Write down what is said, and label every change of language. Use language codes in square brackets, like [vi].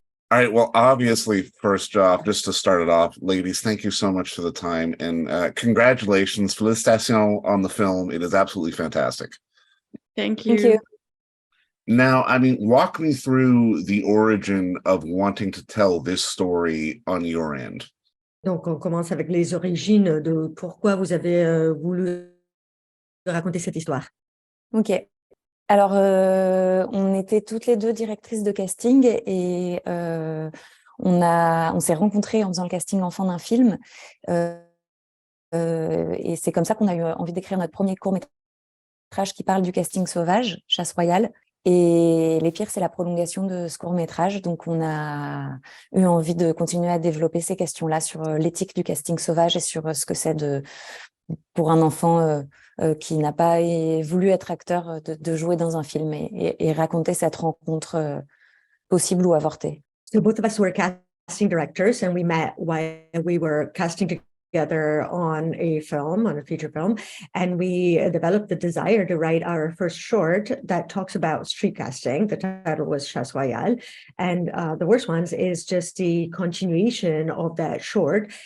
[en] All right, well, obviously, first off, just to start it off, ladies, thank you so much for the time, and congratulations, félicitations on the film. It is absolutely fantastic. Thank you. Thank you. Now, walk me through the origin of wanting to tell this story on your end. [fr] Donc, on commence avec les origines de pourquoi vous avez voulu raconter cette histoire. Ok. Alors, on était toutes les deux directrices de casting et on s'est rencontrées en faisant le casting enfant d'un film. Et c'est comme ça qu'on a eu envie d'écrire notre premier court-métrage qui parle du casting sauvage, Chasse royale. Et Les Pires, c'est la prolongation de ce court-métrage. Donc, on a eu envie de continuer à développer ces questions-là sur l'éthique du casting sauvage et sur ce que c'est pour un enfant qui n'a pas voulu être acteur de jouer dans un film et raconter cette rencontre possible ou avortée. [en] So both of us were casting directors, and we met while we were casting together on a film, on a feature film, and we developed the desire to write our first short that talks about street casting. The title was Chasse Royale, and the worst ones is just the continuation of that short.